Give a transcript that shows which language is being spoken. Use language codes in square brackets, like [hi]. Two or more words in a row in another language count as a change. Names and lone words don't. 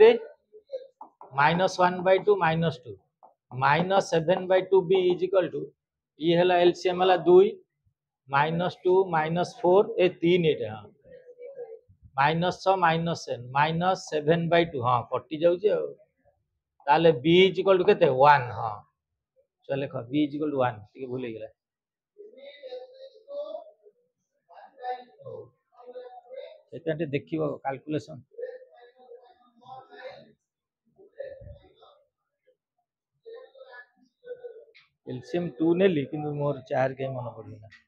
[or] -1/2 -2 -7/2 [en] b is equal to [or] ଏ ହେଲା ଏଲସିଏମ ହେଲା 2 -2 -4 ଏ 3 ଏଟା -6 -7/2 ହଁ କଟି ଯାଉଛି ତା'ହେଲେ [en] b is equal to [or] କେତେ 1 ହଁ ଚାଲ ଲେଖ [en] b is equal to [or] 1 ଠିକ ଭୁଲ ଗଲା ଏଟା ଦେଖିବ କାଲକୁଲେସନ ଏଲସିଏମ 2 ନେଲି କିନ୍ତୁ ମୋର 4 କୁ ମନ ପଡ଼ିଲା